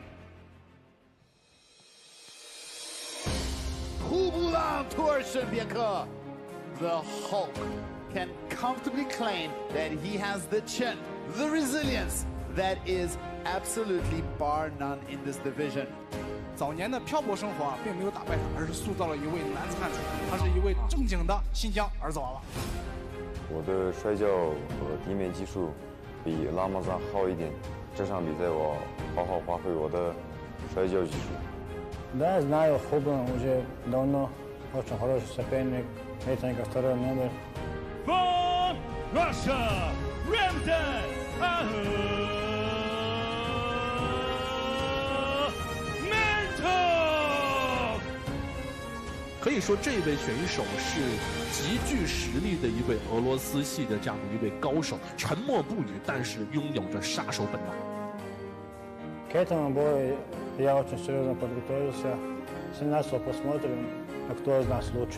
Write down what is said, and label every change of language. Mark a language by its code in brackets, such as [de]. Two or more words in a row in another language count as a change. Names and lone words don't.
[en] Hubulan Tuerxunbieke, the Hulk, can comfortably claim that he has the chin, the resilience that is absolutely bar none in this division. [zh] 早年的漂泊生活啊，并没有打败他，而是塑造了一位男子汉子。他是一位正经的新疆儿子娃娃。我的摔跤和地面技术比拉莫赞好一点。这场比赛我好好发挥我的摔跤技术。 [ru] Да, знаю, Hubulan уже давно очень хороший соперник. Это не второй номер. [en] From Russia, Ramzan, Akhmatov。 [zh] 可以说，这位选手是极具实力的一位俄罗斯系的这样的一位高手，沉默不语，但是拥有着杀手本能。 [ru] К этому бою я очень серьезно подготовился. Сейчас посмотрим, кто из нас лучше.